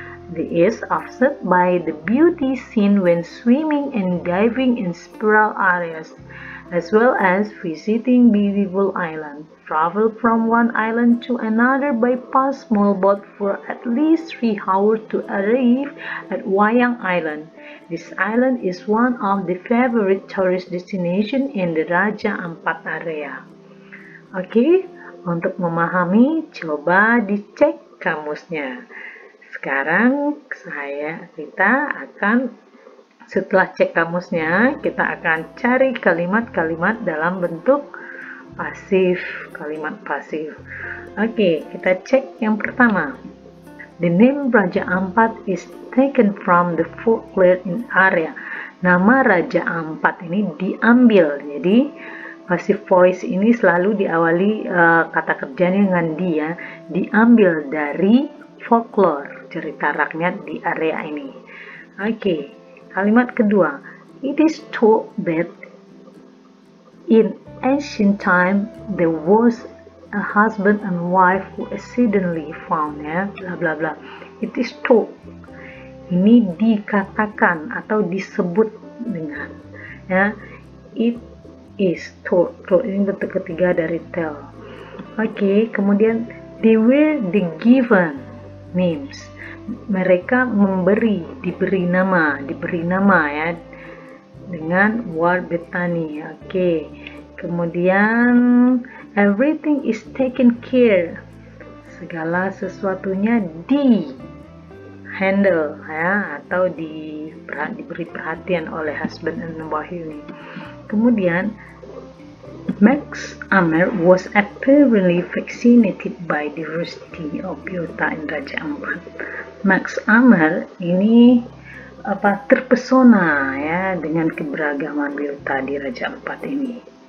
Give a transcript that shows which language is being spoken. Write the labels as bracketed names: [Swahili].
[English] This is offset by the beauty seen when swimming and diving in several areas, as well as visiting beautiful islands. Travel from one island to another by small boat for at least 3 hours to arrive at Wayang Island. This island is one of the favorite tourist destinations in the Raja Ampat area. [Indonesian] Oke, untuk memahami, coba dicek kamusnya. Sekarang kita akan, setelah cek kamusnya, kita akan cari kalimat-kalimat dalam bentuk pasif, kalimat pasif. Oke, kita cek yang pertama. [English] The name Raja Ampat is taken from the folklore in area. [Indonesian] Nama Raja Ampat ini diambil, jadi Passive voice ini selalu diawali kata kerjanya dengan dia, diambil dari folklore, cerita rakyat di area ini. Oke, kalimat kedua. [English] It is told that in ancient time there was a husband and wife who accidentally found, ya, bla bla bla. It is told. [Indonesian] Ini dikatakan atau disebut dengan, ya, [English] it is told. [Indonesian] Told ini bentuk ketiga dari tell. [English] Oke, [Indonesian] kemudian [English] they were the given names. [Indonesian] Mereka diberi nama ya, dengan word Bethany. [English] Oke, [Indonesian] kemudian [English] everything is taken care. [Indonesian] Segala sesuatunya di handle, ya, atau diberi perhatian oleh [English] husband and wife [Indonesian] ini. Kemudian [English] Max Amer was apparently fascinated by diversity of biota in Raja Ampat. [Indonesian] Max Amer ini terpesona, ya, dengan keberagaman biota di Raja Ampat ini.